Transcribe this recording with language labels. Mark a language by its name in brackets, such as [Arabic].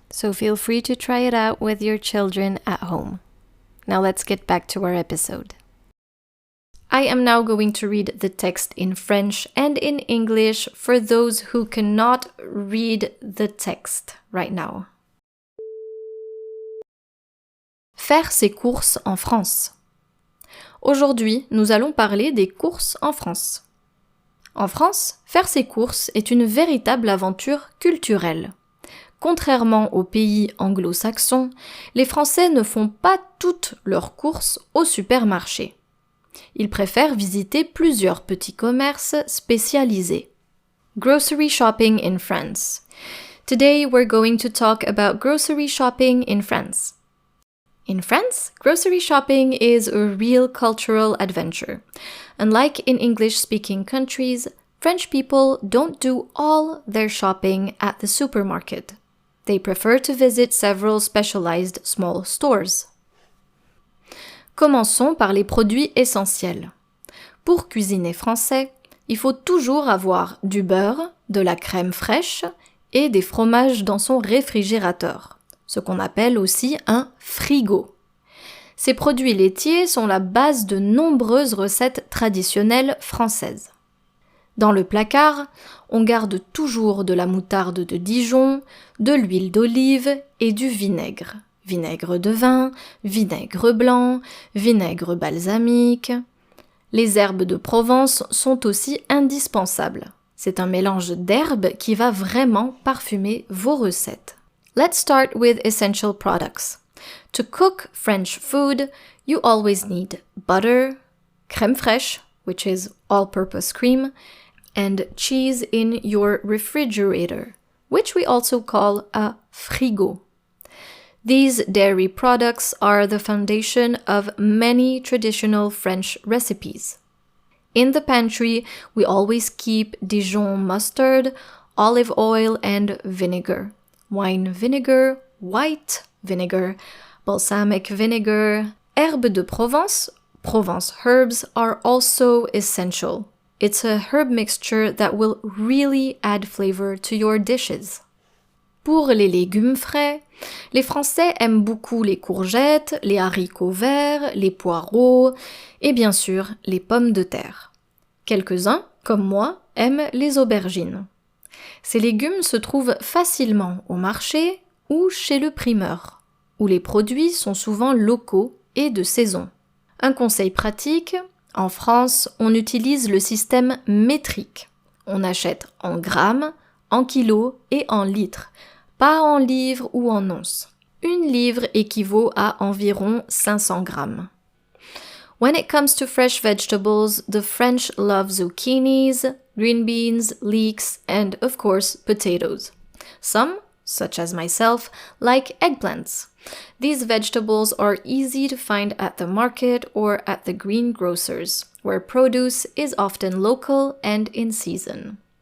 [English] So feel free to try it out with your children at home. Now let's get back to our episode. I am now going to read the text in French and in English for those who cannot read the text right now. [French] Faire ses courses en France. Aujourd'hui, nous allons parler des courses en France. En France, faire ses courses est une véritable aventure culturelle. Contrairement aux pays anglo-saxons, les Français ne font pas toutes leurs courses au supermarché. Ils préfèrent visiter plusieurs petits commerces spécialisés. [English] Grocery shopping in France. Today we're going to talk about grocery shopping in France. In France, grocery shopping is a real cultural adventure. Unlike in English-speaking countries, French people don't do all their shopping at the supermarket. They prefer to visit several specialized small stores. [French] Commençons par les produits essentiels. Pour cuisiner français, il faut toujours avoir du beurre, de la crème fraîche et des fromages dans son réfrigérateur, ce qu'on appelle aussi un frigo. Ces produits laitiers sont la base de nombreuses recettes traditionnelles françaises. Dans le placard, on garde toujours de la moutarde de Dijon, de l'huile d'olive et du vinaigre. Vinaigre de vin, vinaigre blanc, vinaigre balsamique. Les herbes de Provence sont aussi indispensables. C'est un mélange d'herbes qui va vraiment parfumer vos recettes. [English] Let's start with essential products. To cook French food, you always need butter, crème fraîche, which is all-purpose cream, and cheese in your refrigerator, which we also call a frigo. These dairy products are the foundation of many traditional French recipes. In the pantry, we always keep Dijon mustard, olive oil, and vinegar. Wine vinegar, white vinegar, balsamic vinegar, herbes de Provence, Provence herbs are also essential. It's a herb mixture that will really add flavor to your dishes. [French] Pour les légumes frais, les Français aiment beaucoup les courgettes, les haricots verts, les poireaux et bien sûr les pommes de terre. Quelques-uns, comme moi, aiment les aubergines. Ces légumes se trouvent facilement au marché ou chez le primeur, où les produits sont souvent locaux et de saison. Un conseil pratique, en France, on utilise le système métrique. On achète en grammes, en kilos et en litres, pas en livres ou en onces. Une livre équivaut à environ 500 grammes. [English] When it comes to fresh vegetables, the French love zucchinis, green beans, leeks, and of course potatoes. Some, such as myself, like eggplants. These vegetables are easy to find at the market or at the greengrocers, where produce is often local and in season.